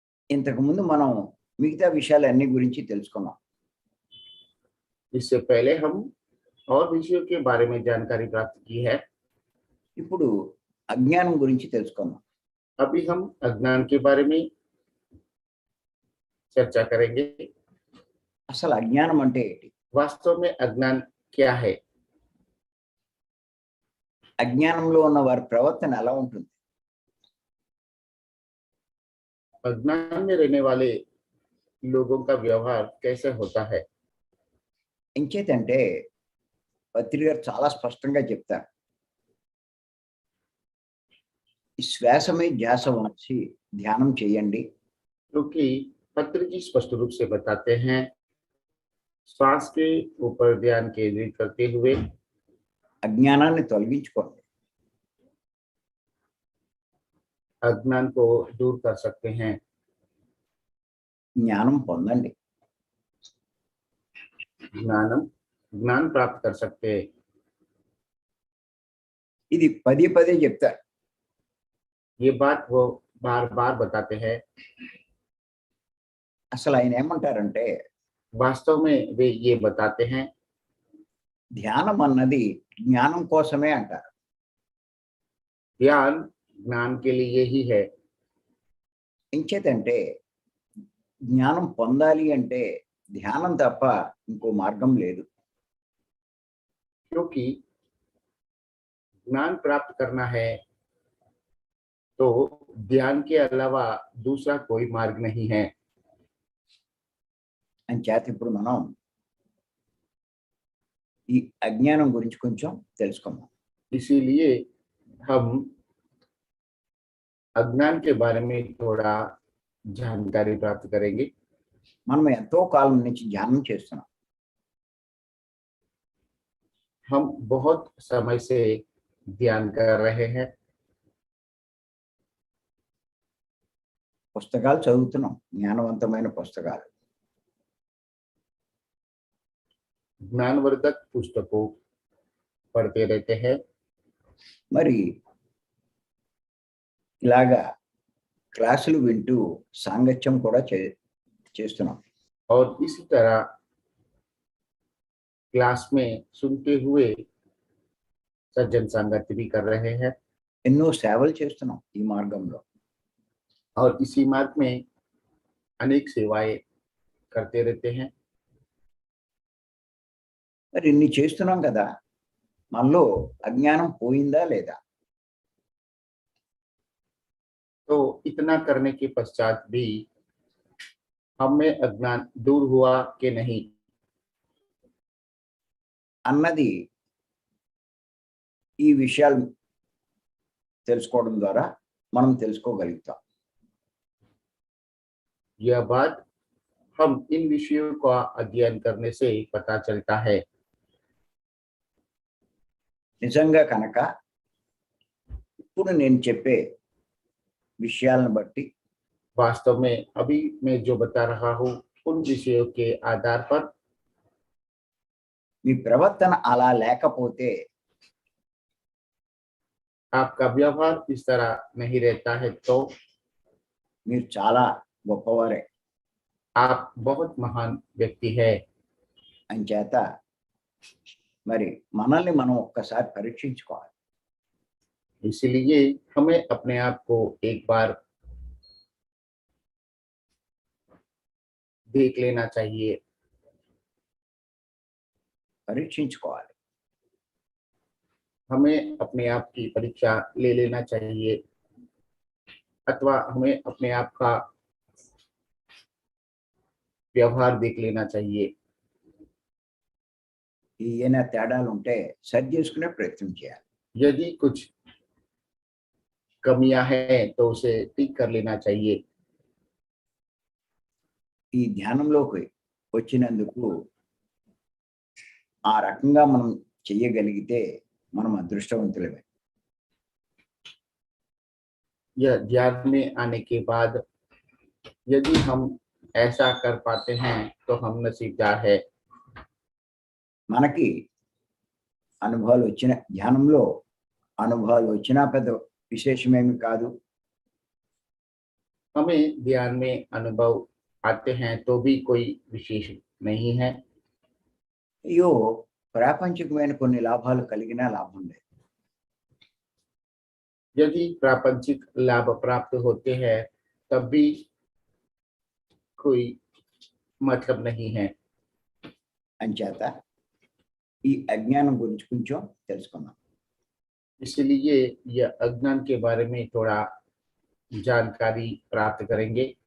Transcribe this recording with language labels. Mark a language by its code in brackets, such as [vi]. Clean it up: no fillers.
[te] ఇంతకుముందు మనం మిగతా విషయాలన్నీ గురించి తెలుసుకున్నాం. [hi] इससे पहले हम और विषयों के बारे में जानकारी प्राप्त की है। [te] ఇప్పుడు అజ్ఞానం గురించి తెలుసుకుందాం. [hi] अभी हम अज्ञान के बारे में चर्चा करेंगे। [te] అసలు అజ్ఞానం అంటే ఏంటి? [hi] वास्तव में अज्ञान क्या है? [te] అజ్ఞానంలో ఉన్న వారి ప్రవర్తన ఎలా ఉంటుంది? [hi] अज्ञान में रहने वाले लोगों का व्यवहार कैसे होता है? [te] ఎంచేతంటే పత్రిక గారు చాలా స్పష్టంగా చెప్తారు, ఈ శ్వాస మీద ధ్యాస ఉంచి ధ్యానం చేయండి. [hi] क्योंकि पत्र जी स्पष्ट रूप से बताते हैं, श्वास के ऊपर ध्यान केंद्रित करते हुए [te] అజ్ఞానాన్ని తొలగించుకోండి. [hi] अज्ञान को दूर कर सकते हैं, [te] జ్ఞానం పొందండి. [hi] ज्ञान प्राप्त कर सकते हैं। [te] ఇది పదే పదే చెప్తారు. [hi] ये बात वो बार बार बताते हैं। [te] అసలు ఆయన ఏమంటారంటే [hi] वास्तव में वे ये बताते हैं, [te] ధ్యానం అన్నది జ్ఞానం కోసమే అంటారు. [hi] ध्यान ज्ञान के लिए ही है। [te] ఎంచేతంటే జ్ఞానం పొందాలి అంటే ధ్యానం తప్ప ఇంకో మార్గం లేదు. [hi] क्योंकि ज्ञान प्राप्त करना है तो ध्यान के अलावा दूसरा कोई मार्ग नहीं है। [te] అంచేత ఇప్పుడు మనం ఈ అజ్ఞానం గురించి కొంచెం తెలుసుకుందాం. [hi] इसीलिए हम अज्ञान के बारे में थोड़ा जानकारी प्राप्त करेंगे। [te] మనం ఎంతో కాలం నుంచి ధ్యానం చేస్తున్నాం. [hi] हम बहुत समय से ध्यान कर रहे हैं, [te] పుస్తకాలు చదువుతున్నాం, జ్ఞానవంతమైన పుస్తకాలు. [hi] ज्ञानवर्धक पुस्तकों पढ़ते रहते हैं। [te] మరి ఇలాగా క్లాసులు వింటూ సాంగత్యం కూడా చేస్తున్నాం. [hi] और इसी तरह क्लास में सुनते हुए सज्जन संगत भी कर रहे हैं। [te] ఎన్నో సేవలు చేస్తున్నాం ఈ మార్గంలో. [hi] और इसी मार्ग में अनेक सेवाएं करते रहते हैं। [te] మరి ఇన్ని చేస్తున్నాం కదా, మనలో అజ్ఞానం పోయిందా లేదా? [hi] तो इतना करने के पश्चात भी हम में अज्ञान दूर हुआ कि नहीं, [te] అన్నది ఈ విషయాలు తెలుసుకోవడం ద్వారా మనం తెలుసుకోగలుగుతాం. [hi] यह बात हम इन विषयों का अध्ययन करने से पता चलता है। [te] నిజంగా కనుక ఇప్పుడు నేను చెప్పే విషయాలను బట్టి [hi] वास्तव में अभी मैं जो बता रहा हूँ उन विषयों के आधार पर [te] మీ ప్రవర్తన అలా లేకపోతే [hi] आपका व्यवहार इस तरह नहीं रहता है तो [te] మీరు చాలా గొప్పవారే. [hi] आप बहुत महान व्यक्ति है। [te] అంచేత మరి మనల్ని మనం ఒక్కసారి పరీక్షించుకోవాలి. [hi] इसलिए हमें अपने आप को एक बार देख लेना चाहिए। [te] పరీక్షించుకోవాలి. [hi] हमें अपने आप की परीक्षा ले लेना चाहिए अथवा हमें अपने आप का व्यवहार देख लेना चाहिए। [te] ఏమైనా తేడాలు ఉంటే సరి చేసుకునే ప్రయత్నం చేయాలి. [hi] यदि कुछ कमियां हैं तो उसे ठीक कर लेना चाहिए। [te] ఈ ధ్యానంలోకి వచ్చినందుకు ఆ రకంగా మనం చెయ్యగలిగితే మనం అదృష్టవంతులమే. [hi] यह ध्यान में आने के बाद यदि हम ऐसा कर पाते हैं तो हम नसीबदार है। [te] మనకి అనుభవాలు వచ్చిన ధ్యానంలో అనుభవాలు వచ్చినా పెద్ద విశేషమేమి కాదు. [hi] हमें ध्यान में अनुभव आते हैं तो भी कोई विशेष नहीं है। [te] అయ్యో ప్రాపంచికమైన కొన్ని లాభాలు కలిగినా లాభం లేదు. [hi] यदि प्रापंचिक लाभ प्राप्त होते हैं तब भी कोई मतलब नहीं है। [te] అంచేత ఈ అజ్ఞానం గురించి కొంచెం తెలుసుకుందాం. [hi] इसलिए यह अज्ञान के बारे में थोड़ा जानकारी प्राप्त करेंगे।